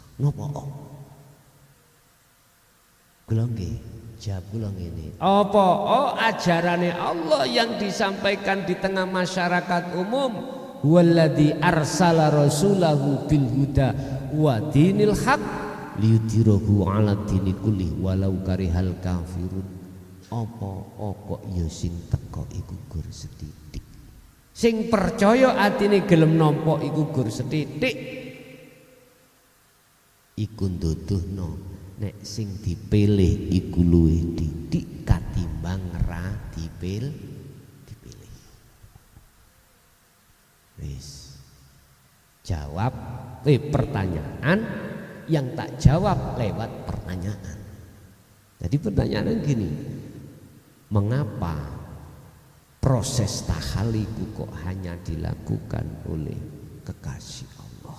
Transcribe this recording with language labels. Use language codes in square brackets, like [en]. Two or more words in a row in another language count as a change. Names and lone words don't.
[jv] Napa kula nggih jawab kula ngene. [id] Apa ajarane Allah yang disampaikan di tengah masyarakat umum? [ar] هو الذي أرسل رسوله بالهدى ودين الحق ليظهره على الدين كله ولو كره الكافرون. [jv] Apa kok ya sing teko iku gur sethithik. Sing percaya atine gelem nampa iku gur sethithik. Iku nduduhno nek sing dipilih iku luwih didik katimbang ra dipilih. Wis. [id] Jawab pertanyaan yang tak jawab lewat pertanyaan. Jadi pertanyaan gini, mengapa proses tahaliku kok hanya dilakukan oleh kekasih Allah?